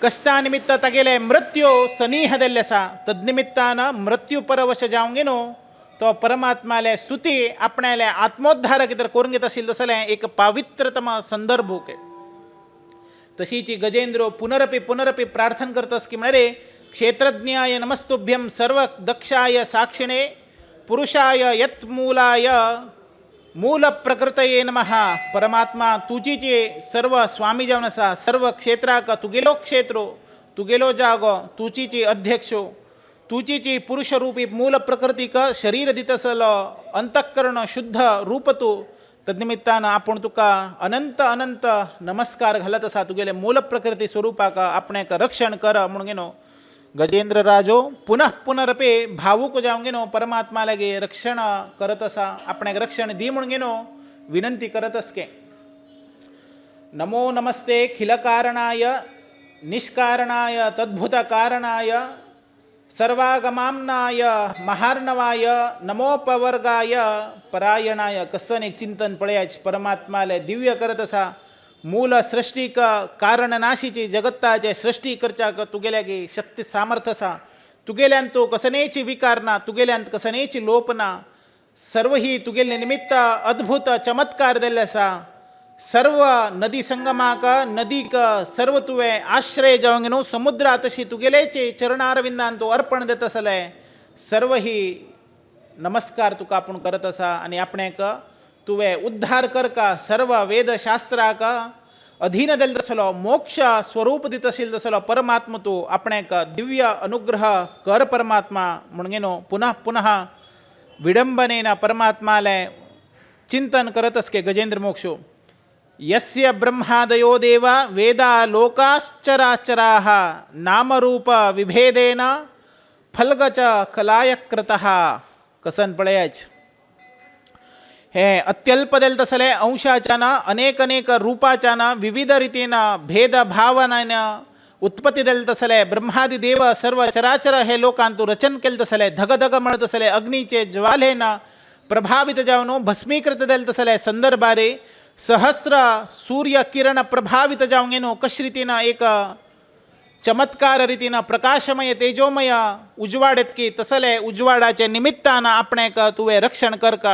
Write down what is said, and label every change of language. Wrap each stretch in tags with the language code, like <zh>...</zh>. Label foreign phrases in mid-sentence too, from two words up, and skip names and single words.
<kok>कष्टानिमित्त तगेले मृत्यू सनीहदल्यसा तद्निमित्तान मृत्यू परवश जावंगेनो तो परमात्माले स्तुती आपणाले आत्मोद्धार कितें करून घेत आशिल्लो जाल्यार एक पावित्रतम संदर्भ के तशीची गजेंद्र पुनरपि प्रार्थना करतस की म्हणे</kok> <sa>क्षेत्रज्ञाय नमस्तुभ्यं सर्व दक्षाय साक्षिणे पुरुषाय यत्मूलाय मूल प्रकृतये नमः.</sa> <kok>परमात्मा तुझीचे सर्व स्वामी जावन आसा, सर्व क्षेत्राक तुगेलो क्षेत्रो, तुगेलो जागो, तुझीची अध्यक्षो, तुझीची पुरुषरूपी मूल प्रकृतीक शरीर दितसलो, अंतःकरण शुद्ध रूप तू. तद्निमित्तान आपण तुका अनंत अनंत नमस्कार घालत असा. तुगेले मूल प्रकृती स्वरूपाक आपणेक रक्षण कर म्हणून घेनो गजेंद्र राजो पुनरपे भावूक जावंक घेनो परमात्मा लागे रक्षण करत असा. आपणेक रक्षण दी म्हणून घेनो विनंती करत असके.</kok> <sa>नमो नमस्ते खिलकारणाय निष्कारणाय तद्भुत कारणाय सर्वागमाम्नाय महार्णवाय नमोपवर्गाय परायणाय.</sa> <kok>कसं एक चिंतन पळयाच परमात्माले दिव्य करत असा. मूल सृष्टीक कारणनाशीची जगत्ताचे सृष्टी करच्याक तुगेल्यागे शक्ती सामर्थ्य असा. तुगेल्यान तो कसनेची विकारना, तुगेल्यान कसनेची लोपना. सर्व ही तुगेले निमित्त अद्भुत चमत्कार दिल्ले असा. सर्व नदी संगमाक नदीक सर्व तुवे आश्रय जावंक न्हू समुद्रा तशी तुगेलेचे चरणारविंदान तो अर्पण देत असले. सर्व ही नमस्कार तुका आपण करत असा. आणि आपणेक तुवे उद्धार करका सर्व वेदशास्त्राक अधीन दिल तसलो मोक्ष स्वरूप दित असेल तसलो परमात्मा तू आपणेक दिव्य अनुग्रह कर परमात्मा म्हणून घेनो पुनः विडंबनेन परमात्माले चिंतन करत असके गजेंद्र मोक्षो.</kok> <sa>यस्य ब्रह्मादयो देवा वेदा लोकाश्चराचराः नामरूप विभेदेन फल्गच कलायकृतः.</sa> <kok>कसन पळयाच हे अत्यल्पदेल तसले अंशाच्यान अनेक रूपाच्यान विविध रितीन भेदभावनान उत्पत्ती देल तसले ब्रह्मादि देव सर्व चराचर हे लोकांतू रचन केले तसले धगधग म्हणत असले अग्नीचे ज्वालेन प्रभावित जावन भस्मीकृत देल तसले संदर्भारे सहस्र सूर्य किरण प्रभावित जावंक न्हू कशे रितीन एक चमत्कार रितीन प्रकाशमय तेजोमय उजवाड येतकी तसले उजवाडाचे निमित्तान आपणेक तुवे रक्षण करका.</kok>